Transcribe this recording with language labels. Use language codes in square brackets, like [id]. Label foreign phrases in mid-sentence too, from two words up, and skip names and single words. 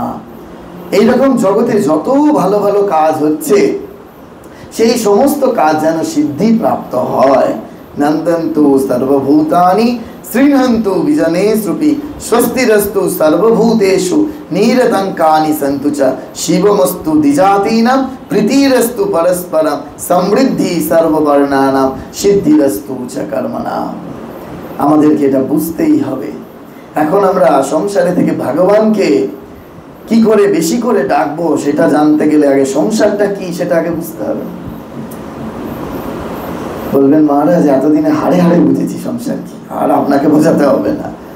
[bn] এইরকম জগতে যত ভালো ভালো কাজ হচ্ছে, সেই সমস্ত কাজ যেন সিদ্ধি প্রাপ্ত হয়। [sa] নন্দন্তু সর্বভূতানি শ্রীণন্তু বিজনেষুপি স্বস্তিরস্তু সর্বভূতেষু নিরতঙ্কানি সন্তু চ শিবমস্তু দ্বিজাতীনাম প্রীতিরস্তু পরস্পরম সমৃদ্ধি সর্ববর্ণানাম সিদ্ধিরস্তু চ কর্মণা। [bn] আমাদেরকে এটা বুঝতেই হবে। এখন আমরা সংসারে থেকে ভগবানকে কি করে বেশি করে ডাকবো সেটা জানতে গেলে আগে সংসারটা কি সেটা আগে বুঝতে হবে। বলবেন মহারাজ এতদিনে হাড়ে হাড়ে বুঝেছি সংসার কি, আর আপনাকে বোঝাতে হবে না।